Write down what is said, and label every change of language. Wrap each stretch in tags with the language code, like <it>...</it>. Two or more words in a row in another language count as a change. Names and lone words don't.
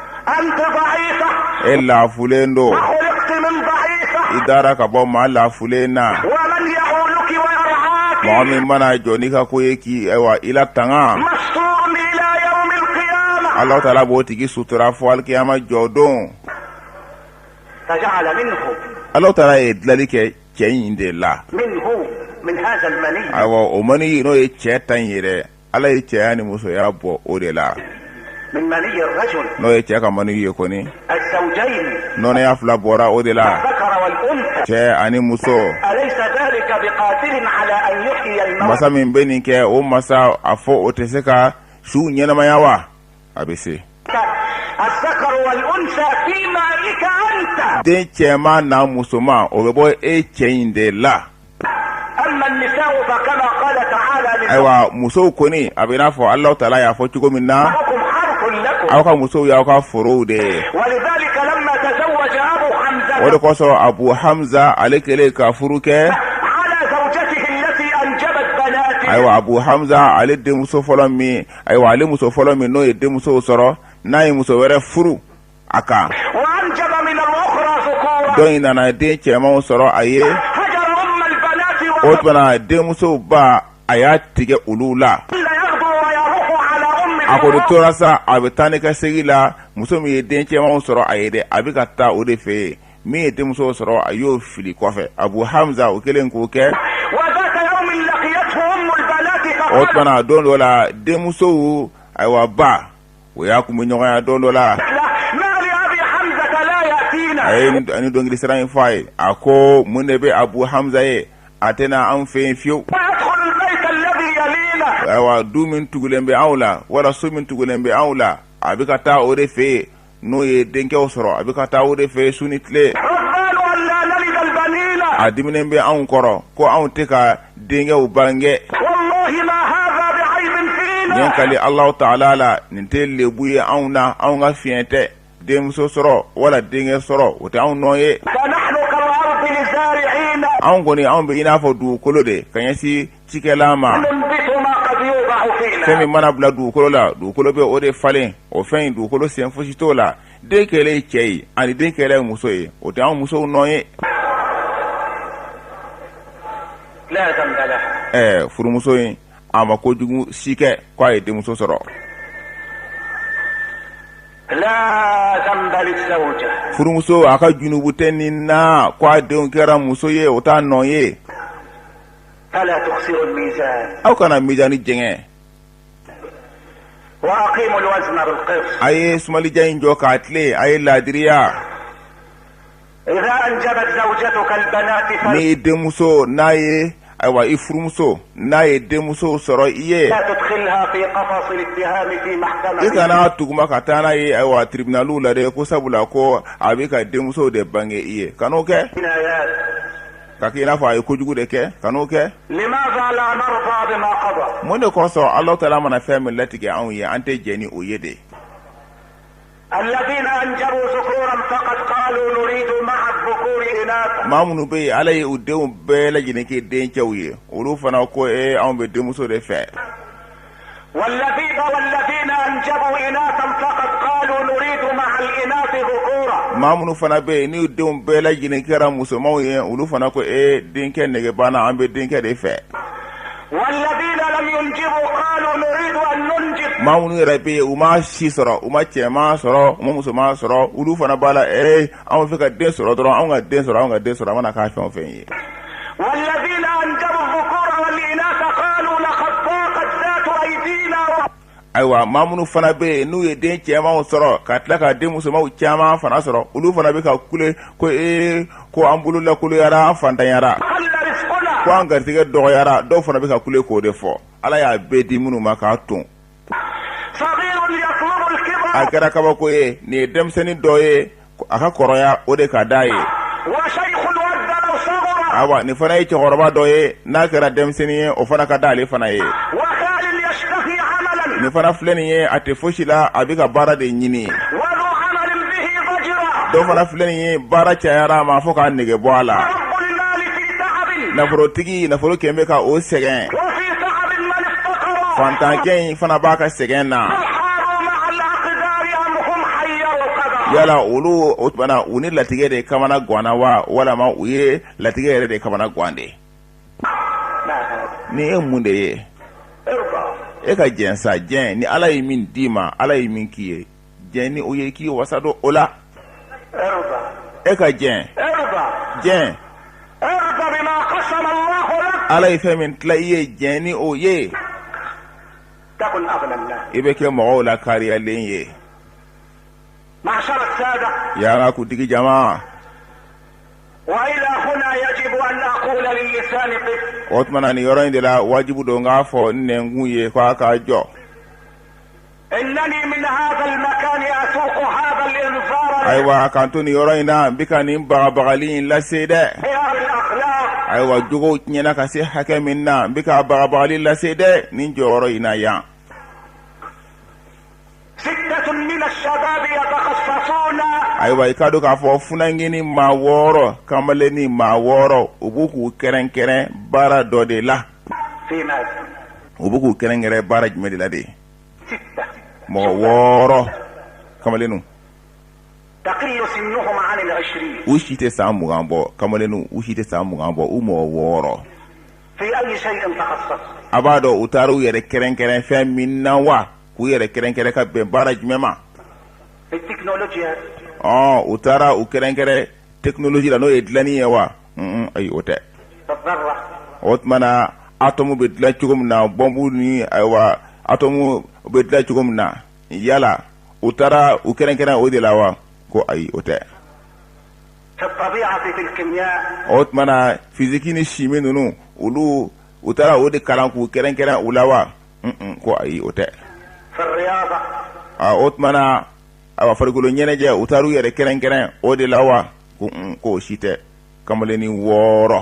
<bm>e lafulen don i dara ka bɔ maa lafulen na mɔgɔ min mana jɔ n'i ka ko ye k'i ayiwa i la tanga Alahu Taala b'o tigi sutura fɔ alikiyama jɔ don Alahu Taala ye dilali kɛ cɛ in de la ayiwa o mani n'o ye cɛ ta in ye dɛ Ala ye cɛya ni musoya bɔ o de la</bm> <ar>من مني الرجل</ar> <bm>n'o ye cɛ ka mani ye kɔni</bm> <ar>الزوجين</ar> <bm>nɔnɔya fila bɔra o de la</bm> <ar>الذكر والأنثى</ar> <bm>cɛ ani muso</bm> <ar>أليس ذلك بقادر على أن يحيي الموتى</ar> <bm>masa min bɛ nin kɛ o masa a fɔ o tɛ se ka su ɲɛnamaya wa a bɛ se</bm> <ar>الذكر والأنثى في مالك أنت</ar> <bm>den cɛman n'a musoman o bɛ bɔ e cɛ in de la</bm> <ar>أما النساء فكما قال تعالى</ar> <bm>ayiwa musow kɔni a bɛ i n'a fɔ Alahu Taala y'a fɔ cogo min na</bm> <ar>لكم حرث لكم</ar> <bm>aw ka musow y'aw ka forow de ye</bm> <ar>ولذلك لما تزوج أبو حمزة</ar> <bm>o de kosɔn Abu Hamza ale kɛlen ka furu kɛ</bm> <ar>على زوجته التي أنجبت بناته</ar> <bm>ayiwa Abu Hamza ale denmuso fɔlɔ min ayiwa ale muso fɔlɔ min n'o ye denmusow sɔrɔ n'a ye muso wɛrɛ furu a kan</bm> <ar>وأنجب من الأخرى ذكورا</ar> <bm>dɔ in nana den cɛmanw sɔrɔ a ye</bm> <ar>هجر أم البنات</ar> <bm>o tuma denmusow ba a y'a tigɛ olu la</bm> <ar>ولا يغدو ويروح على أم</ar> <bm>a kɔni tora sa a bɛ taa ni ka segin la muso min ye den cɛmanw sɔrɔ a ye dɛ a bɛ ka taa o de fɛ yen min ye denmusow sɔrɔ a y'o fili kɔfɛ Abu Hamza o kɛlen k'o kɛ</bm> <ar>وذات يوم لقيته أم البنات</ar> <bm>o</bm> <ar>فقالت</ar> <bm>tuma don dɔ la denmusow ayiwa ba o y'a kun bɛ ɲɔgɔnya don dɔ la</bm> <ar>له ما لأبي حمزة لا يأتينا</ar> <bm>a ye ni dɔnkili sira in fɔ a ye a ko mun de bɛ Abu Hamza ye a tɛna anw fɛ yen fiyewu</bm> <ar>ويدخل البيت الذي يلينا</ar> <bm>ayiwa du min tugulen bɛ anw la wala so min tugulen bɛ anw la a bɛ ka taa o de fɛ yen n'o ye denkɛw sɔrɔ a bɛ ka taa o de fɛ yen su ni tile</bm> <ar>ربان أن لا نلد البنين</ar> <bm>a diminen bɛ anw kɔrɔ ko anw tɛ ka denkɛw bange</bm> <ar>والله ما هذا بعيب</ar> <bm>nin</bm> <ar>فينا</ar> <bm>kali Alahu Taala la nin tɛ lebu ye anw na anw ka fiɲɛ tɛ denmuso sɔrɔ wala denkɛ sɔrɔ o tɛ anw nɔ ye</bm> <ar>فنحن كالأرض للزارعين</ar> <bm>anw kɔni anw bɛ i n'a fɔ dugukolo de ka ɲɛsin cikɛlan ma</bm> <ar>ننبت ما قد يوضع</ar> <bm>fɛn</bm> <ar>فينا</ar> <bm>min mana bila dugukolo la dugukolo bɛ o de falen o fɛn in dugukolo sen fosi t'o la den kɛlen ye cɛ ye ani den kɛlen ye muso ye o tɛ anw musow nɔ ye</bm> <ar>لا ذنب لها</ar> <bm>furumuso in a ma kojugu si kɛ k'a ye denmuso sɔrɔ</bm> <ar>لا ذنب للزوجة</ar> <bm>furumuso a ka junubu tɛ nin na k'a denw kɛra muso ye o t'a nɔ ye</bm> <ar>فلا تخسروا الميزان</ar> <bm>aw kana mijaani jɛngɛ</bm> <ar>وأقيموا الوزن بالقسط</ar> <bm>a ye sumalija in jɔ k'a tile a ye laadiriya</bm> <ar>إذا أنجبت زوجتك البنات</ar> <bm>ni ye denmuso n'a ye ayiwa i furumuso n'a ye denmuso sɔrɔ i ye</bm> <ar>فلا تدخلها في قفص الاتهام في</ar> <bm>i</bm> <ar>محكمة</ar> <bm>kana tuguma ka taa n'a ye ayiwa tribunaliw la dɛ ko sabula ko a bɛ ka denmuso de bange i ye kan'o kɛ</bm> <ar>جنايات</ar> <bm>ka kɛ i n'a fɔ a ye kojugu de kɛ kan'o kɛ</bm> <ar>لماذا لا نرضى بما قضى</ar> <bm>mun de kosɔn Alahu Taala mana fɛn min latigɛ anw ye an tɛ jɛ ni o ye de</bm> <ar>الذين أنجبوا ذكورا فقد قالوا نريد مع الذكور إناثا</ar> <bm>maa minnu bɛ yen Ala ye u denw bɛɛ lajɛlen kɛ dencɛw ye olu fana ko anw bɛ denmuso de fɛ</bm> <ar>والذين أنجبوا إناثا فقد قالوا نريد مع الإناث ذكورا</ar> <bm>maa minnu fana bɛ yen ni denw bɛɛ lajɛlen kɛra musomanw ye olu fana ko denkɛ negebana an bɛ denkɛ de fɛ</bm> <ar>والذين لم ينجبوا قالوا نريد أن ننجب</ar> <bm>maa minnu yɛrɛ bɛ yen u ma si sɔrɔ u ma cɛman sɔrɔ u ma musoman sɔrɔ olu fana b'a la anw fɛ ka den sɔrɔ dɔrɔn anw ka den sɔrɔ anw ka den sɔrɔ an mana k'a fɛn o fɛn ye</bm> <ar>والذين أنجبوا الذكور والإناث قالوا لقد ضاقت ذات أيدينا</ar> <bm>ayiwa maa minnu fana bɛ yen n'u ye den cɛmanw sɔrɔ ka tila ka den musomanw caman fana sɔrɔ olu fana bɛ ka kule ko an bolo lakoloyara an fantanyara</bm> <ar>وقل رزقنا</ar> <bm>ko an garijɛgɛ dɔgɔyara dɔw fana bɛ ka kule k'o de fɔ Ala y'a bɛɛ di minnu ma k'a ton</bm> <ar>صغير يطلب الكبر</ar> <bm>a kɛra kabako ye nin ye denmisɛnnin dɔ ye a ka kɔrɔya o de ka d'a ye</bm> <ar>وشيخ ود لو صغر</ar> <bm>ayiwa nin fana ye cɛkɔrɔba dɔ ye n'a kɛra denmisɛnnin ye o fana ka d'ale fana ye</bm> <ar>وخال يشتهي عملا</ar> <bm>nin fana filɛ nin ye a tɛ fosi la a bɛ ka baara de ɲini</bm> <ar>وذو عمل به ضجرا</ar> <bm>dɔw fana filɛ nin ye baara cayara a ma fo k'a nege bɔ a la</bm> <ar>رب المال في تعب</ar> <bm>nafolotigi nafolo kɛmɛ bɛ ka o sɛgɛn</bm> <ar>وفي تعب من افتقر</ar> <bm>fantankɛ in fana b'a ka sɛgɛn na</bm> <ar>حاروا مع الأقدار أم هم حيروا القدر</ar> <bm>yala olu o tumana u ni latigɛ de kamana ganna wa walama u ye latigɛ yɛrɛ de kamana gan de</bm> <ar>ما هذا</ar> <bm>ni mun de ye</bm> <ar>ارضى</ar> <bm>ka jɛn sa jɛn ni Ala ye min d'i ma Ala ye min k'i ye jɛn ni o ye k'i wasa don o la</bm> <ar>ارضى</ar> <bm>ka jɛn</bm> <ar>ارضى</ar> <bm>jɛn</bm> <ar>ارضى بما قسم الله لك</ar> <bm>Ala ye fɛn min tila i ye jɛn ni o ye</bm> <ar>تكن أغنى الناس</ar> <bm>ibe ke mɔgɔw la kariyalen ye.</bm> <ar>معشر السادة</ar> <bm>Yanga kutigi jama.</bm> <ar>وإلى هنا يجب أن أقول للسان قف.</ar> <bm>O tumana ni yɔrɔ in de la wajibu don k'a fɔ nɛnkun ye k'a ka jɔ.</bm> <ar>إنني من هذا المكان أسوق هذا الإنذار</ar> <bm>Ayiwa kan to ni yɔrɔ in na n bɛ ka nin bagabagali in lase dɛ.</bm> <ar>لانحراف الأخلاق.</ar> <bm>Ayiwa jogow tiɲɛna ka se hakɛ min na n bɛ ka bagabagali lase dɛ nin jɔyɔrɔ in na yan.</bm> <ar>6 من الشباب يتخصصون</ar> <bm>Ayiwa i ka dɔn k'a fɔ funangini maa 6 kamaleni maa 6 u b'u k'u kɛrɛnkɛrɛn baara dɔ de la.</bm> <ar>في ماذا؟</ar> <bm>U b'u k'u kɛrɛnkɛrɛn baara jumɛn de la de. 6 mɔgɔ 6 kamalenu.</bm> <ar>تقل سنهم عن 20.</ar> <bm>U si tɛ san 20 bɔ kamalenu u si tɛ san 20 bɔ u mɔgɔ 6.</bm> <ar>في أي شيء تخصص؟</ar> <bm>A b'a dɔn u taara u yɛrɛ kɛrɛnkɛrɛn fɛn min na wa k'u yɛrɛ kɛrɛnkɛrɛn ka bɛn baara jumɛn ma.</bm> <ar>في التكنولوجيا.</ar> <bm>U taara u kɛrɛnkɛrɛn technologie la n'o ye dilanni ye wa. Ayi o tɛ.</bm> <ar>في الذرة.</ar> <bm>O tuma na atomu bɛ dilan cogo min na bɔnbu ni ayiwa atomu bɛ dilan cogo min na yala u taara u kɛrɛnkɛrɛn o de la wa ko ayi o tɛ.</bm> <ar>في الطبيعة في الكيمياء.</ar> <bm>O tuma na fiziki ni chimie ninnu olu u taara o de kalan k'u kɛrɛnkɛrɛn u la wa ko ayi o tɛ.</bm> <ar>في الرياضة.</ar> <bm>O tuma na ayiwa farikolo ɲɛnajɛ u taara u yɛrɛ kɛrɛnkɛrɛn o de la wa ko o si tɛ kamaleni 6.</bm>